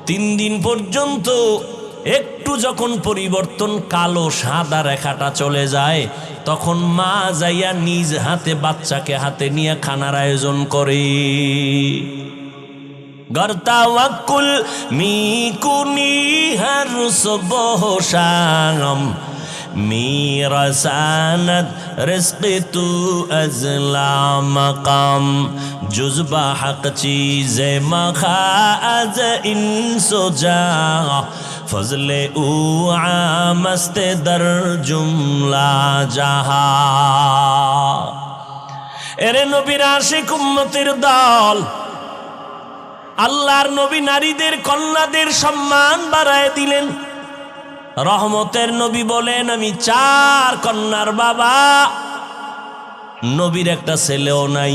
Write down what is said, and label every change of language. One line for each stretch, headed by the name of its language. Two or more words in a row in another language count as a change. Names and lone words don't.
Bangla: 3 দিন পর্যন্ত একটু যখন পরিবর্তন কালো সাদা রেখাটা চলে যায়, তখন মা যাইয়া নিজ হাতে বাচ্চাকে হাতে নিয়ে খানার আয়োজন করে।
Persian: گر توکل میکنی هر صبح شام میرساند رزق تو ازلا مقام جزبہ حق چیز مخا از انسو جا فضل او عامست در جملہ جہا
Bangla: এরে নবীর আশিক উম্মতের দল, আল্লাহর নবী নারীদের কন্যাদের সম্মান বাড়ায় দিলেন। রহমতের নবী বলেন, আমি 4 কন্যার বাবা। নবীর একটা ছেলেও নাই।